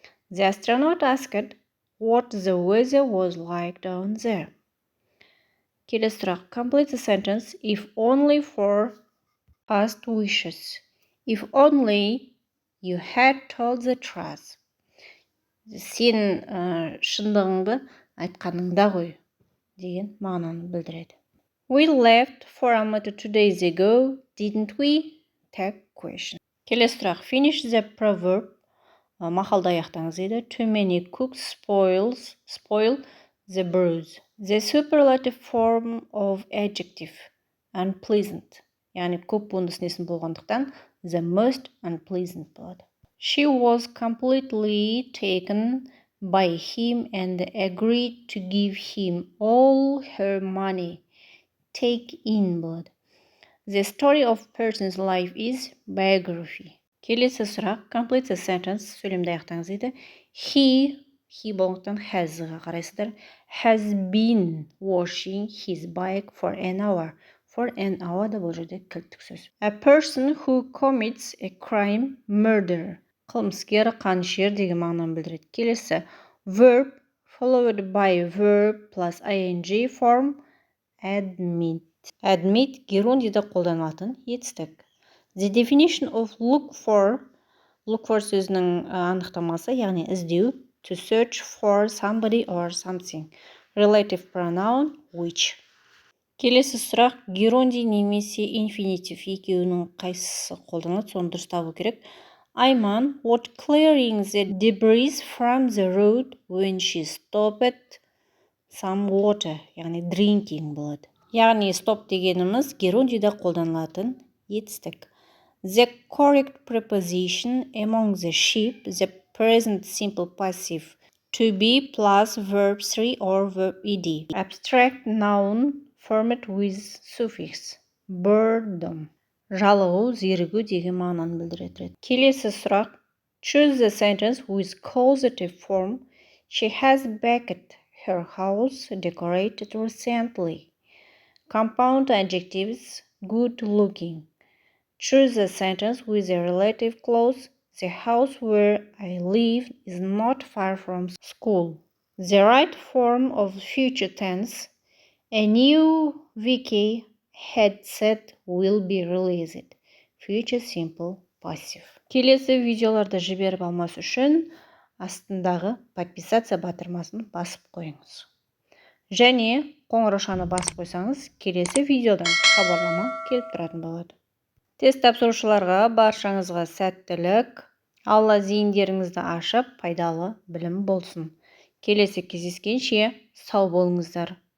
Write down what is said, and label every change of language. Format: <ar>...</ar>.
<en>The astronaut asked what the weather was like down there.</en> <kk>Келесі сұрақ.</kk> <en>Complete the sentence if only for past wishes. If only you had told the truth.</en> <kk>Сен шындығыңды айтқаныңда ғой деген мағынаны білдіреді.</kk> <en>We left for Алматы 2 days ago, didn't we? Tag question.</en> <kk>Келесі сұрақ.</kk> <en>Finish the proverb.</en> <kk>Мақалды аяқтаңыз дейді.</kk> <en>Too many cooks spoil the broth. The superlative form of adjective. Unpleasant.</en> <kk>Яғни көп буындысынесін болғандықтан</kk> <en>the most unpleasant</en> <kk>болады.</kk> <en>She was completely taken by him and agreed to give him all her money. Take in болады. The story of person's life is biography.</en> <kk>Келесі сұрақ.</kk> <en>Complete the sentence.</en> <kk>Сөйлемді аяқтаңыз дейді. He болғандықтан has-ға қарайсыздар.</kk> <en>Has been washing his bike for an hour. For an hour</en> <kk>да бұл жерде кілттік сөз.</kk> <en>A person who commits a crime, murder.</en> <kk>Қылмыскер, қанішер деген мағынаны білдіреді.</kk> <en>Келесі. Verb followed by verb plus ing form admit.</en> <kk>Admit герундиде қолданылатын етістік.</kk> <en>The definition of look for</en> <kk>сөзінің анықтамасы, яғни іздеу,</kk> <en>to search for somebody or something. Relative pronoun which.</en> <kk>Келесі сұрақ. Герунди немесе инфинитив екеуінің қайсысы қолданылады, соны дұрыс табу керек.</kk> <en>Айман was clearing the debris from the road when she stopped some water, яғни drinking болады.</en> <kk>Яғни stop дегеніміз герундиде қолданылатын етістік.</kk> <en>The correct preposition among the sheep, the present simple passive to be plus verb 3 or verb ed. Abstract noun formed with suffix boredom.</en> <kk>Жалығу, зерігу деген мағынаны білдіреді. Келесі сұрақ.</kk> <en>Choose the sentence with causative form. She has baked her house decorated recently. Compound adjectives good looking. Choose a sentence with a relative clause. The house where I live is not far from school. The right form of future tense. A new VK headset will be released. Future simple passive.</en> <kk>Келесі видеоларды жіберіп алмас үшін астындағы подписаться батырмасын басып қойыңыз. Және қоңыраушаны басып қойсаңыз, келесі видеодан хабарлама келіп тұратын болады. Тест тапсырушыларға баршаңызға сәттілік. Алла зейіндеріңізді ашып, пайдалы білім болсын. Келесі кездескенше сау болыңыздар.</kk>